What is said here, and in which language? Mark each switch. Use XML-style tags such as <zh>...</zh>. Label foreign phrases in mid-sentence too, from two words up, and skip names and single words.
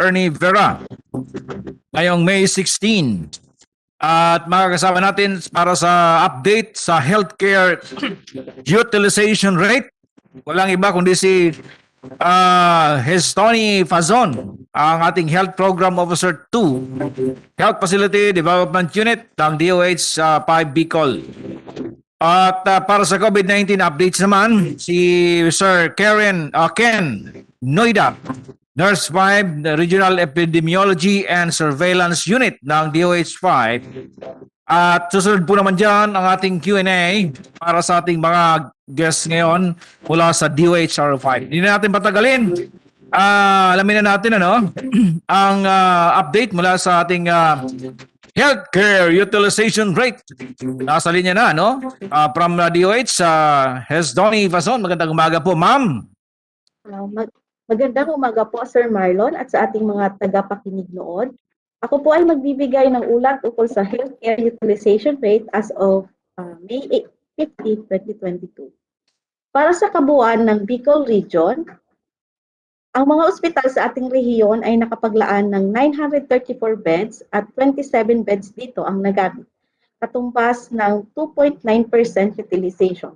<tl>Ernie Vera. Ngayong May 16. At makakasama natin para sa update sa</tl> <en>healthcare utilization rate.</en> <tl>Walang iba kundi si Tony Fazon, ang ating Health Program Officer 2, Health Facility Development Unit ng DOH 5 Bicol. At para sa</tl> <en>COVID-19 updates</en> <tl>naman, si Sir Ken Noida, Nurse 5, Regional Epidemiology and Surveillance Unit ng DOH 5. At susunod po naman dyan ang ating Q&A para sa ating mga guests ngayon mula sa DOH 5. Hindi na natin patagalin. Alamin na natin ang update mula sa ating</tl> <en>healthcare utilization rate.</en> <tl>Nasa linya na, from DOH, Donnie Fazon. Magandang umaga po, ma'am. Magandang umaga po, Sir Marlon, at sa ating mga tagapakinig noon. Ako po ay magbibigay ng ulat ukol sa</tl> <en>healthcare utilization rate as of</en> <tl>May 15, 2022. Para sa kabuuan ng Bicol Region, ang mga ospital sa ating rehiyon ay nakapaglaan ng 934 beds at 27 beds dito ang nagamit, katumbas ng 2.9% utilization.</tl>